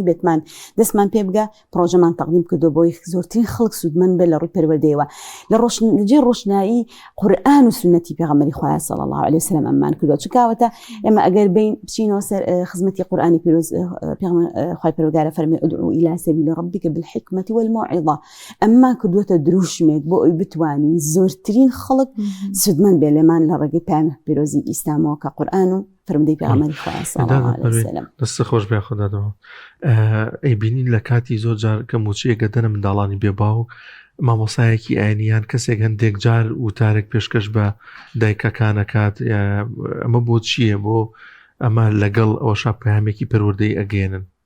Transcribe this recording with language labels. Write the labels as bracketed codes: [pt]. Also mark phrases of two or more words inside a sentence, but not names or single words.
[ckb] بێتمان دەستمان پێ بگە پرۆژەمان تەقدیم کردو بۆی زۆرترین خەڵک سودمەند بێت لە ڕووی پەروەردەیەوە لە ڕۆژناجێ ڕۆشنایی قورئان و سنەتی پێغەمبەری خوا [ar] صلی الله علیه وسلم [ckb] ئەممان کردووە چکاوەتە ئێمە ئەگەر بین بچینەوە سەر خزمەتی قورئانی پیرۆز خوای پەروەردگارە فەرمێ [ar] ادعو إلى سبيل ربك بالحكمة والموعظة [ckb] ئەمما کردووەتە دروشمێک بۆ ئەوی بتوانین زۆرترین خەڵک سودمەند بێ لێمان لە ڕێگەی پێغەمبەر پیرۆزی ئیسلامەوە کە قورئان و فەرمودەی پێغەمبەری خوا [ar] صلی الله علیه وسلم [ckb] دەست خۆش بێ خوددادەوە ئەیبینین لە کاتی زۆر جار کە موچەیەکە دەنە منداڵانی بێباو مامۆسایەکی ئاینیان کەسێک هەندێک جار وتارێک پێشکەش بە دایکەکانەکات ئەمە بۆ چییە بۆ ئەمە لەگەڵ ئەوەشا پەیامێکی پەروەردەی ئەگەێنن